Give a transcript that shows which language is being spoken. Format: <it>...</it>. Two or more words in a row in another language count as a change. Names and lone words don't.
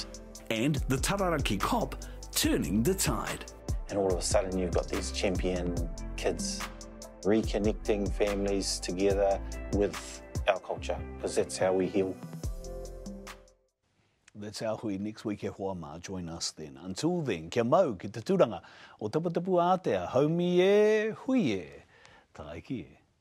<en>And the Tararaki cop turning the tide. And all of a sudden you've got these champion kids reconnecting families together with our culture, because that's how we heal. That's our hui next week</en> <mi>e hoa mā.</mi> <en>Join us then. Until then,</en> <mi>kia mau ki te tūranga o taputapu Ātea. Haumi e, hui e, taiki e.</mi>